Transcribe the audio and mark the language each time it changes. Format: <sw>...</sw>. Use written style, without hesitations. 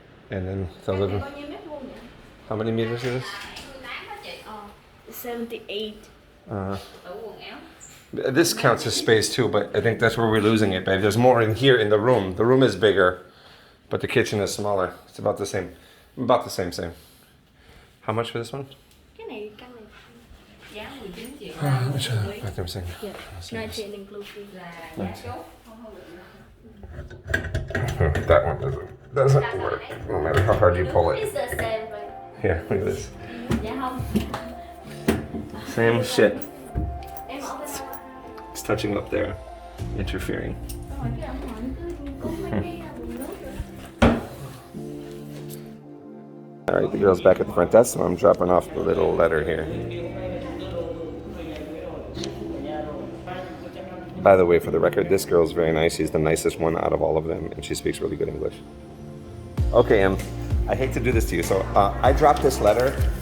<en>And then the living. How many meters is this? 78. This counts as space too, but I think that's where we're losing it, babe. There's more in here in the room. The room is bigger, but the kitchen is smaller. It's about the same. About the same. How much for this one?</en> <vi>Cái này căn này giá 19 triệu.</vi> <en>Which bathroom thing? Yeah, 19 inclusive. That one doesn't work, no matter how hard you pull it. It's the same, right? Here, look at this.</en> <vi>Dạ không.</vi> <en>Same shit.</en> <vi>Em ở bên đâu?</vi> <en>It's touching up there, interfering.</en> <vi>Rồi cái ông hỏi cứ có mấy cái bùn nước rồi.</vi> <en>All right, the girl's back at the front desk, so I'm dropping off the little letter here. By the way, for the record, this girl's very nice. She's the nicest one out of all of them, and she speaks really good English. Okay, I hate to do this to you. So I dropped this letter.</en>